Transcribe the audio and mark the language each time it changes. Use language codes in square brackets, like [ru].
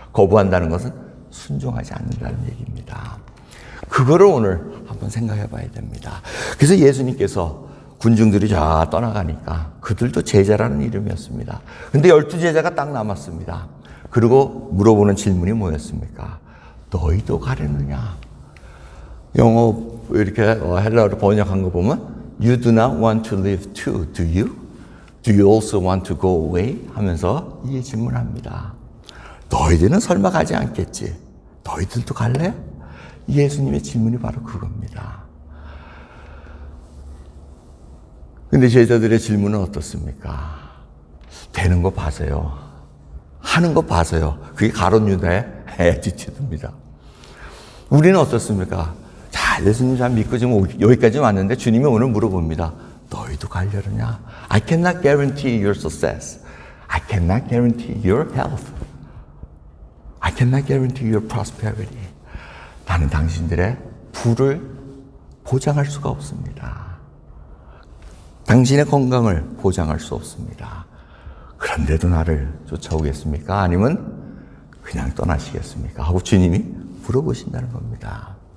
[ko] 거부한다는 것은 순종하지 않는다는 얘기입니다. 그거를 오늘 한번 생각해 봐야 됩니다. 그래서 예수님께서 군중들이 다 떠나가니까 그들도 제자라는 이름이었습니다. 근데 12제자가 딱 남았습니다. 그리고 물어보는 질문이 뭐였습니까? 너희도 가려느냐? 영어 이렇게 헬라어로 번역한 거 보면 [en] You do not want to live too, do you? Do you also want to go away? [ko] 하면서 이 질문합니다. 너희들은 설마 가지 않겠지? 너희들도 갈래? 예수님의 질문이 바로 그겁니다. 근데 제자들의 질문은 어떻습니까? 되는 거 봐서요. 하는 거 봐서요. 그게 가룟 유다의 애티튜드입니다. 우리는 어떻습니까? 자, 예수님 잘 믿고 지금 여기까지 왔는데 주님이 오늘 물어봅니다. 너희도 가려느냐? [en] I cannot guarantee your success. I cannot guarantee your health. I cannot guarantee your prosperity. [ko] 나는 당신들의 부를 보장할 수가 없습니다. 당신의 건강을 보장할 수 없습니다. 그런데도 나를 쫓아오겠습니까? 아니면 그냥 떠나시겠습니까? 하고 주님이 물어보신다는 겁니다.